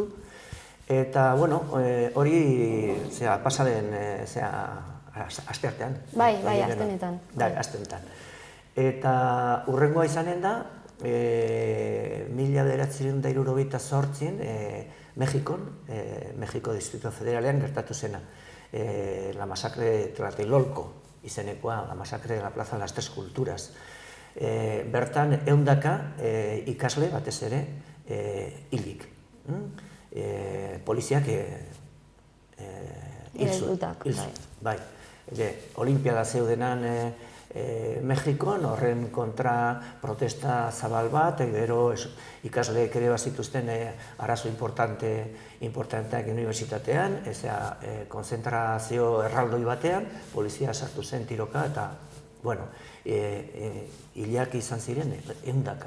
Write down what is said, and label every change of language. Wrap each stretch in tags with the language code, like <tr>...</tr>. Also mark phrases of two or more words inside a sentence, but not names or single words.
<eu>Eta, hori pasaden asteartean. Bai, astenetan. Bai, astenetan. Eta hurrengoa izanen da, 1978an Mexikon, Mexiko Distrito Federalean gertatu zena.</eu> <es>La masacre de Tlatelolco izenekoa, la masacre de la Plaza de las Tres Culturas.</es> <eu>Bertan, 100 ikasle batez ere hilik. Poliziak hil zuen. Bai, olimpiada zeudenan Mexikon, horren kontra protesta zabal bat, gero ikasleek ere bazituzten arazo importanteak unibertsitatean, konzentrazio erraldoi batean, polizia sartu zen tiroka, eta, hilak izan ziren, 100.</eu>